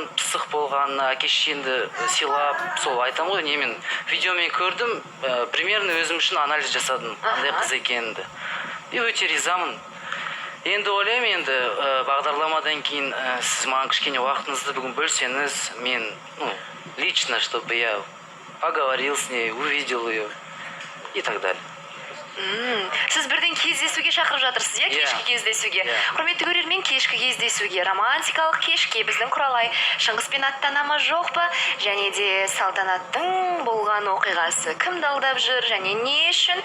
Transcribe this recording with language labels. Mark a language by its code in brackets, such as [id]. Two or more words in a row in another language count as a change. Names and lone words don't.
[kk] Пысық болғанына, әке-шешеңді сыйлап, сол айтам ғой, мен видеомен көрдім, примерно өзім үшін анализ жасадым, қандай қыз екенімді. И өте ризамын. Енді ойлаймын, енді бағдарламадан кейін сіз маған кішкене уақытыңызды бүгін бөлсеңіз, мен [ru] лично, чтобы я поговорил с ней, увидел ее и так далее. [kk] Сіз бірден кездесуге шақырып жатырсыз, иә? Кешкі кездесуге. Құрметті көрермен, кешкі кездесуге, романтикалық кешке біздің Құралай Шыңғыспен аттана ма жоқ па? Және де салтанаттың болған оқиғасы кімді алдап жүр және не үшін?